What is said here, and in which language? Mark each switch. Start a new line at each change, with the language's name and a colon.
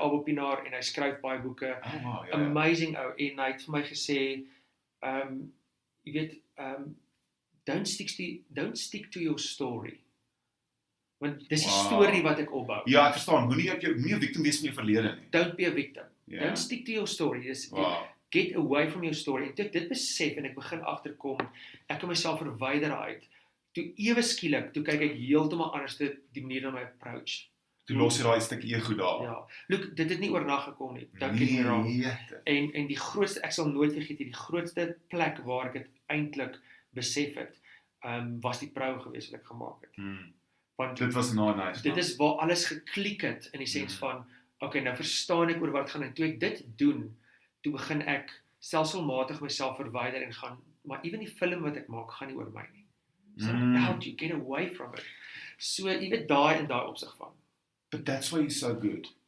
Afrikaans: Abel Pienaar en hy skryf baie boeke. Amazing ou, en hy het vir my gesê, jy weet,
English: don't stick to your story.
Afrikaans: Want dis die storie wat ek opbou. Ja, ek verstaan, moenie 'n victim wees van jou verlede nie.
English: Don't be a victim. Don't stick to your story. Get away from your story.
Afrikaans: En toe ek dit besef en ek begin agterkom, ek kan myself verwyder uit. Toe ewe skielik, toe kyk ek heeltemal anders die manier na my approach. Toe los jy daai stukkie ego daar. Ja. Look, dit het nie oornag gekom nie.
English: Don't get me wrong.
Afrikaans: En die grootste, ek sal nooit vergeet, die grootste plek waar ek dit eintlik besef het, was die prou gewees wat ek gemaak het. Want dit was nice. Dit is waar alles geklik het in die sens van, okay, nou verstaan ek oor wat gaan en toe ek dit doen, toe begin ek stelselmatig myself verwyder en gaan, maar ewen die film wat ek maak, gaan nie oor my nie.
English: So how do you get away from it?
Afrikaans: So, jy weet daai in daai opsig van.
English: But that's why you're so good.